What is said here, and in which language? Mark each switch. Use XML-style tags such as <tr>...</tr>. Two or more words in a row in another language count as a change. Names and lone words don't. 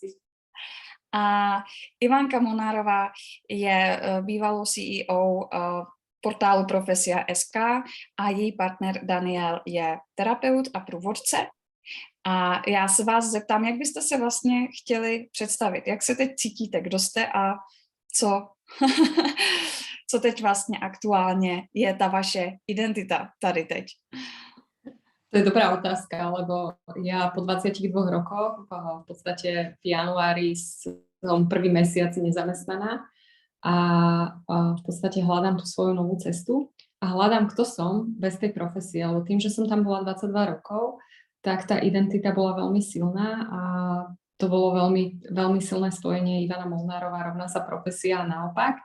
<cs>A Ivanka Molnárová je bývalou CEO portálu Profesia.sk a její partner Daniel je terapeut a průvodce. A já se vás zeptám, jak byste se vlastně chtěli představit, jak se teď cítíte, kdo jste a co teď vlastně aktuálně je ta vaše identita tady teď?</cs> <sk>To je dobrá otázka, lebo ja po 22 rokoch, v podstate v januári som prvý mesiac nezamestnaná a v podstate hľadám tú svoju novú cestu a hľadám, kto som bez tej profesie, lebo tým, že som tam bola 22 rokov, tak tá identita bola veľmi silná a to bolo veľmi, veľmi silné spojenie Ivana Molnárová rovná sa profesia a naopak.</sk>